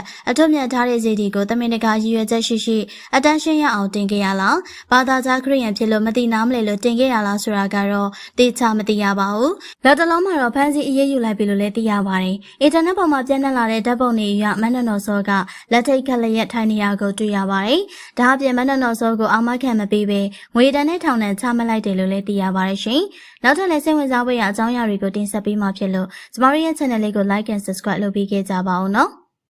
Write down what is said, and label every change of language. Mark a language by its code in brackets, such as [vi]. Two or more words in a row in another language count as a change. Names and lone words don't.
[my] အထွတ်မြတ်ထားတဲ့ဇေဒီကိုတမင်တကာရည်ရွယ်ချက်ရှိအတန်းရှင်းရအောင်တင်ခဲ့ရလား။ဘာသာကြားခရစ်ယာန်ဖြစ်လို့မသိနားမလဲလို့တင်ခဲ့ရလားဆိုတာကတော့သိချမသိရပါဘူး။လက်တလုံးမှာတော့ဖမ်းဆီးအရေးယူလိုက်ပြီလို့လည်းသိရပါတယ်။အင်တာနက်ပေါ်မှာပြန့်နှံ့လာတဲ့ဓာတ်ပုံတွေအရမန်နော်နော်စောကလက်ထိတ်ခက်လက်ရက်ထိုင်နေရကိုတွေ့ရပါတယ်။ဒါအပြင်မန်နော်နော်စောကိုအာမခံမပေးဘဲငွေတန်းနဲ့ထောင်နဲ့ချမှတ်လိုက်တယ်လို့လည်းသိရပါတယ်ရှင်။နောက်ထပ်လည်းစိတ်ဝင်စားဖွယ်ရာအကြောင်းအရာတွေကိုတင်ဆက်ပေးမှာဖြစ်လို့ကျမတို့ရဲ့ channel လေးကို [en] like and subscribe [my] လုပ်ပေးခဲ့ကြပါဦးနော်။